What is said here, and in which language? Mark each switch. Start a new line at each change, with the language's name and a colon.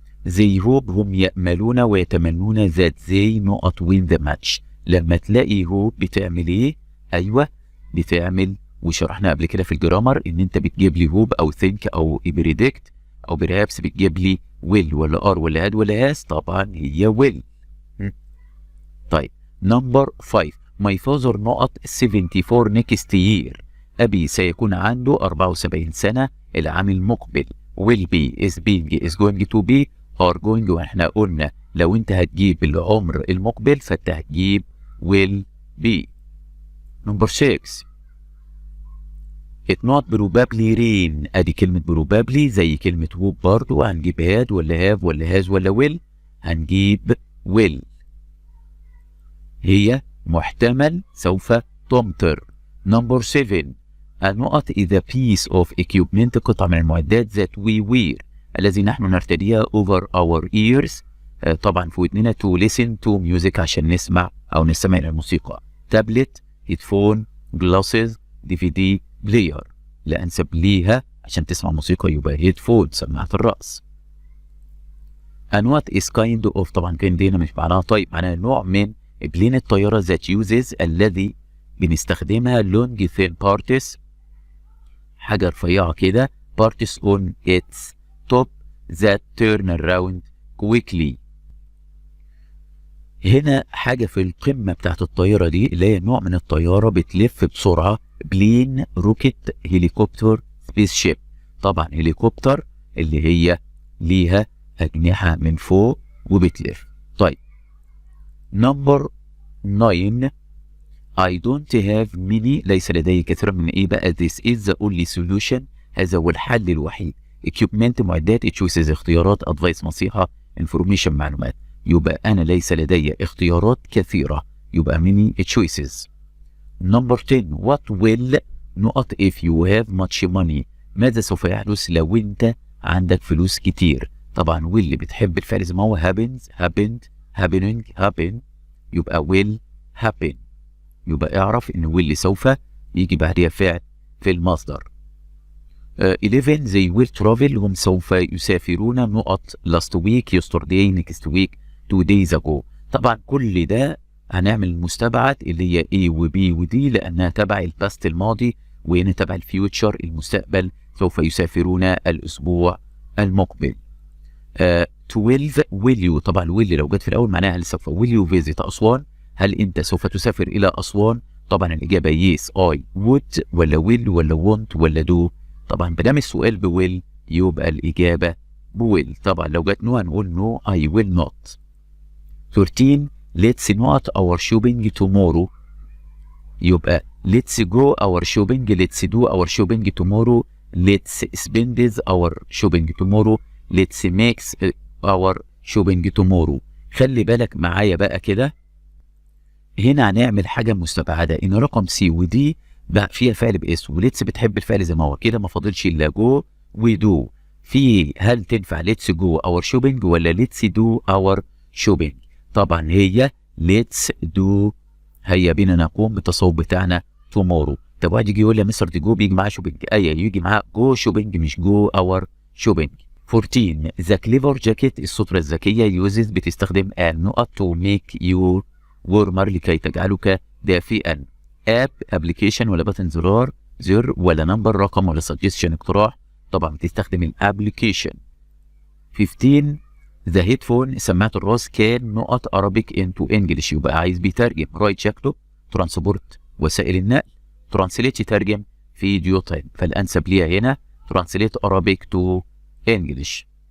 English: they hope،
Arabic: هم يأملون ويتمنون
English: that they نقط win the match.
Arabic: لما تلاقي hope بتعمل ايه؟ ايوه بتعمل، وشرحنا قبل كده في الجرامر ان انت بتجيب لي
English: hope او think او predict او perhaps،
Arabic: بتجيب لي will ولا are ولا had ولا has. طبعا هي will. طيب نمبر 5.
English: my father
Arabic: نقط 74
English: next year،
Arabic: أبي سيكون عنده 74 سنة العام المقبل.
English: will be، is being، is going to be، are going.
Arabic: واحنا قلنا لو انت هتجيب العمر المقبل فانت هتجيب will be. نمبر 6.
English: it not probably rain،
Arabic: ادي كلمة probably زي كلمة hope برضو، هنجيب had ولا have ولا has ولا will، هنجيب will. هي محتمل سوف تمطر. نمبر 7. النقط
English: is a piece of equipment،
Arabic: قطعة من المعدات
English: that we wear،
Arabic: الذي نحن نرتديها
English: over our ears،
Arabic: طبعا في ودننا
English: to listen to music،
Arabic: عشان نسمع أو نستمع إلى الموسيقى.
English: Tablet, headphone, glasses, DVD player.
Arabic: لأنسب ليها عشان تسمع موسيقى يبقى هيدفون، سماعة الرأس.
English: what is kind of،
Arabic: طبعا kind هنا مش معناها طيب، معناها نوع من بلين الطيارة that
English: uses،
Arabic: الذي بنستخدمها
English: long thin parts،
Arabic: حاجة رفيعة كده،
English: parts on its top that turn around quickly.
Arabic: هنا حاجة في القمة بتاعت الطيارة دي اللي هي نوع من الطيارة بتلف بسرعة.
English: Plane, rocket, helicopter, spaceship.
Arabic: طبعا هليكوبتر اللي هي ليها أجنحة من فوق وبتلف. طيب نمبر 9.
English: I don't have many،
Arabic: ليس لدي كثير من ايه بقى؟
English: this is the only solution،
Arabic: هذا هو الحل الوحيد.
English: equipment معدات، choices اختيارات، advice نصيحة، information معلومات.
Arabic: يبقى أنا ليس لدي اختيارات كثيرة، يبقى many choices. نمبر 10.
English: what will
Arabic: نقط
English: if you have much money،
Arabic: ماذا سوف يحدث لو أنت عندك فلوس كتير. طبعا will بتحب الفعل زي ما هو happens، happened، happening، happen، يبقى will happen. يبقى اعرف ان will سوف يجي بعدها فعل في المصدر. 11.
English: they will travel،
Arabic: هم سوف يسافرون نقط
English: last week، yesterday، next week، 2 days ago.
Arabic: طبعا كل ده هنعمل المستبعد اللي هي A و B و D لأنها تبع الباست الماضي، وهنا تبع الفيوتشر المستقبل، سوف يسافرون الأسبوع المقبل. 12 will you، طبعا will لو جت في الأول معناها هل سوف
English: will you visit
Arabic: أسوان، هل أنت سوف تسافر إلى أسوان؟ طبعا الإجابة
English: yes I would
Arabic: ولا will ولا want ولا do. طبعا بدام السؤال بويل يبقى الإجابة بويل. طبعا لو جت نو هنقول
English: no I will not. 13 let's not our shopping tomorrow، يبقى let's go our shopping، let's do our shopping tomorrow، let's spend our shopping tomorrow، let's make our shopping tomorrow.
Arabic: خلي بالك معايا بقى كده، هنا هنعمل حاجة مستبعدة إن رقم سي ودي بقى فيها فعل بإس، وليتس بتحب الفعل زي ما هو كده، ما فاضلش إلا جو ودو. في هل تنفع
English: let's go our shopping
Arabic: ولا
English: let's do our shopping؟
Arabic: طبعا هي let's do، هيا بينا نقوم بالتصوب بتاعنا tomorrow. طب واحد يجي يقول لي يا مستر دي جو بيجي معاه shopping، أيوة يجي معاه جو shopping مش جو our shopping.
English: 14 the clever jacket،
Arabic: السترة الذكية
English: uses بتستخدم
Arabic: النقط
English: to make you warmer
Arabic: لكي تجعلك دافئا. اب ابلكيشن ولا بتن زرار ولا نمبر رقم ولا سجستشن اقتراح؟ طبعا بتستخدم الابلكيشن. 15 ذا هيدفون، سماعة الراس كان نقط
English: Arabic into English،
Arabic: يبقى عايز بيترجم رايت شكله، ترانسبورت وسائل النقل، ترانسليت يترجم فيديو تايم، فالانسب ليها هنا ترانسليت Arabic to English.